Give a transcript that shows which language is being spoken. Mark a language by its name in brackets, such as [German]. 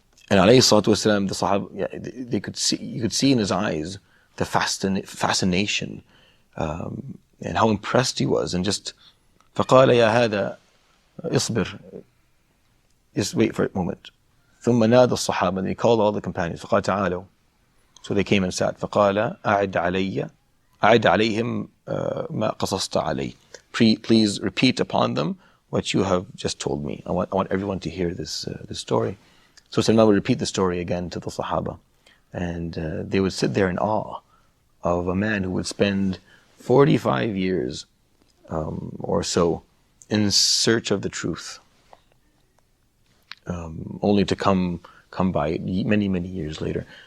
[English] And alayhi salatu wasalam, the Sahaba, they could see, you could see in his eyes the fascination, and how impressed he was, and just [Arabic] فقال يا هذا اصبر, [English] just wait for a moment. [Arabic] ثم نادى الصحابة, [English] and he called all the companions. [Arabic] فقال تعالوا, [English] so they came and sat. [Arabic] فقال أعد عليهم ما قصصت علي. [English] Please repeat upon them what you have just told me. I want everyone to hear this story. So Salman would repeat the story again to the Sahaba, and they would sit there in awe of a man who would spend 45 years or so in search of the truth, only to come by it many years later.